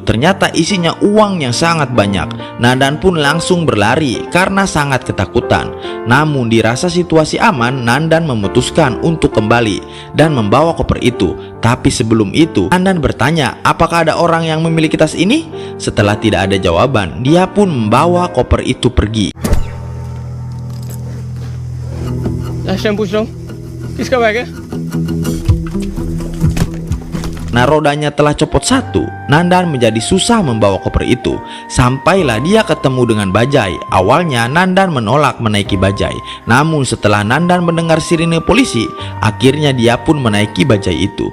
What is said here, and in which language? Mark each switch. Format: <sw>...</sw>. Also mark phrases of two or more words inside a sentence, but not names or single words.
<id>Ternyata isinya uang yang sangat banyak. Nandan pun langsung berlari karena sangat ketakutan. Namun dirasa situasi aman, Nandan memutuskan untuk kembali dan membawa koper itu. Tapi sebelum itu, Nandan bertanya apakah ada orang yang memiliki tas ini. Setelah tidak ada jawaban, dia pun membawa koper itu pergi.</id> <en>last time</en> <hi>पूछ रहा हूँ किसका बैग है?</hi> <id>Nah, rodanya telah copot satu, Nandan menjadi susah membawa koper itu. Sampailah dia ketemu dengan bajai. Awalnya Nandan menolak menaiki bajai, namun setelah Nandan mendengar sirine polisi, akhirnya dia pun menaiki bajai itu.</id>